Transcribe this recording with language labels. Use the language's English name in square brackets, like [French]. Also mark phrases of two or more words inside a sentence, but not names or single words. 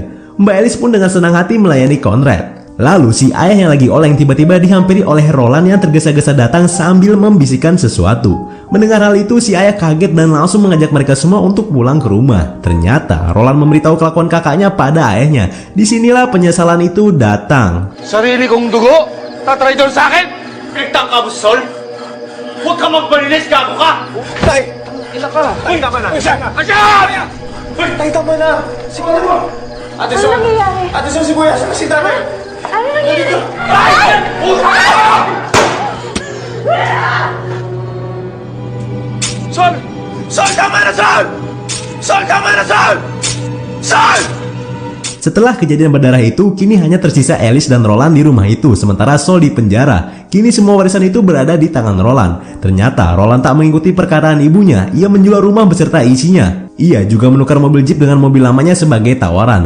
[Indonesian] Mbak Alice pun dengan senang hati melayani Conrad. Lalu si ayah yang lagi oleng tiba-tiba dihampiri oleh Roland yang tergesa-gesa datang sambil membisikkan sesuatu. Mendengar hal itu si ayah kaget dan langsung mengajak mereka semua untuk pulang ke rumah. Ternyata Roland memberitahu kelakuan kakaknya pada ayahnya. Disinilah penyesalan itu datang. [Filipino] Sarili kong dugo, tatry doon sa akin! Pinagtangka mo, Sol! Huwag ka magbalinis, gago ka! Tay! Ina ka! Uy! Tama na! Asyam! Uy! Tay, tama na! Siguro mo! Ate Ano Sol! nangyayari? Ate Sol, si Kuya! Saan si Tatay? Ano nangyayari? Ay! Sol! Sol, tama na, Sol! Sol, tama na, Sol! Sol! [Indonesian] Setelah kejadian berdarah itu, kini hanya tersisa Alice dan Roland di rumah itu, sementara Sol di penjara. Kini semua warisan itu berada di tangan Roland. Ternyata Roland tak mengikuti perkataan ibunya, ia menjual rumah beserta isinya. Ia juga menukar mobil Jeep dengan mobil lamanya sebagai tawaran.